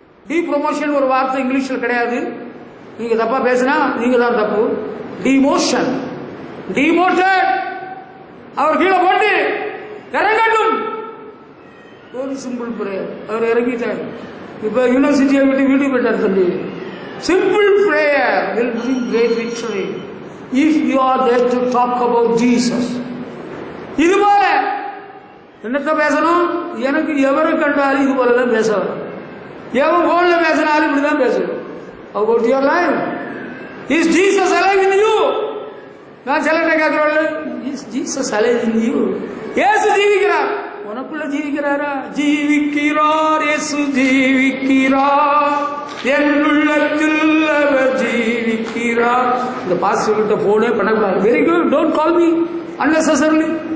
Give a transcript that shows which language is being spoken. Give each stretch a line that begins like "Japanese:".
Tamil: depromotion ஒரு வார்த்தை இங்கிலீஷில் கிடையாது, நீங்க தப்பா பேசினா நீங்க தான் தப்பு. டிமோஷன், டிமோட்டட், அவர் கீழே போட்டு இறங்கட்டும். ஒரு சிம்பிள் பிரேயர், அவர் இறங்கிட்டார். இப்போ யூனிவர்சிட்டியை விட்டு வீட்டுக்கு போயிட்டார் தம்பி.
English: Simple prayer will bring great victory if you are there to talk about Jesus.
Tamil: இது போல என்னத்த பேசணும், எனக்கு எவரை கண்டாலும் இது போல தான் பேச வரும். எவன் போன்ல பேசினாலும் இப்படிதான் பேசுவேன்.
English: About your life, is Jesus alive in you?
Tamil: நான் சிலர்கிட்ட கேட்கிறோம்,
English: is Jesus alive in you?
Tamil: இயேசு ஜீவிக்கிறார், உனக்குள்ள ஜீவிக்கிறாரா? ஜீவிக்கிறார், இயேசு ஜீவிக்கிறார், என் உள்ளத்தில் அவர் ஜீவிக்கிறார். இந்த பாஸ்டர் கிட்ட போனே பண்ணக்கூடாது.
English: Very good, don't call me unnecessarily.